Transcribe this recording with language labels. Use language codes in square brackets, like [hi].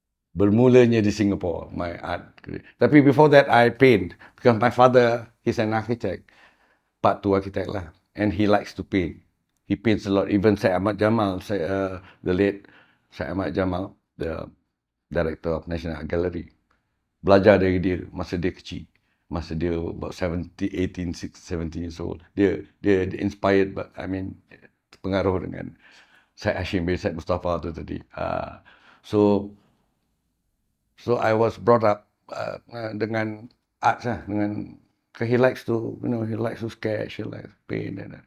[ms] Bermulanya di [en] Singapore, my art career. Tapi before that, I paint. Because my father, he's an architect. Part 2 architect lah. And he likes to paint. He paints a lot. Even Syed Ahmad Jamal, the late Syed Ahmad Jamal, the director of National Art Gallery. [ms] Belajar dari dia masa dia kecil. Masa dia [en] about 17 years old. [ms] Dia inspired, but pengaruh dengan Syed Hashim bin Syed Mustafa tu tadi. [en] So I was brought up [ms] dengan arts lah, dengan [en] he likes to sketch, he likes to paint.